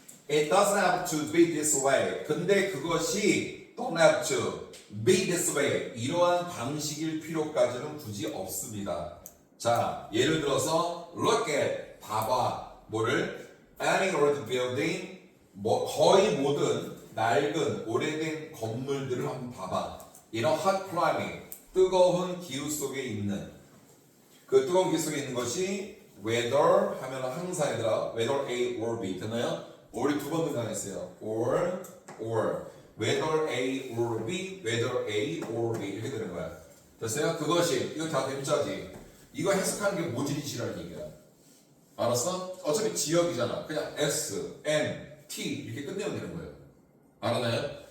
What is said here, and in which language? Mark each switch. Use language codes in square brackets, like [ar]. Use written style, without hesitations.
[en] It doesn't have to be this way. [ko] 근데 그것이 [en] don't have to be this way. [ko] 이러한 방식일 필요까지는 굳이 없습니다. 자, 예를 들어서 look at, 봐봐. 뭐를? Any old building, 거의 모든 낡은 오래된 건물들을 한번 봐봐. In a hot climate, 뜨거운 기후 속에 있는 그 뜨거운 기후 속에 있는 것이 whether 하면 항상 얘들아 whether A or B 됐나요? or이 두 번 등장했어요. or whether A or B, whether A or B 이렇게 되는 거야. 됐어요? 그것이 이거 다 대문자지. 이거 해석하는 게 모질이시라는 얘기야. 알았어? 어차피 지역이잖아. 그냥 S, M, T 이렇게 끝내면 되는 거예요. 알았나요?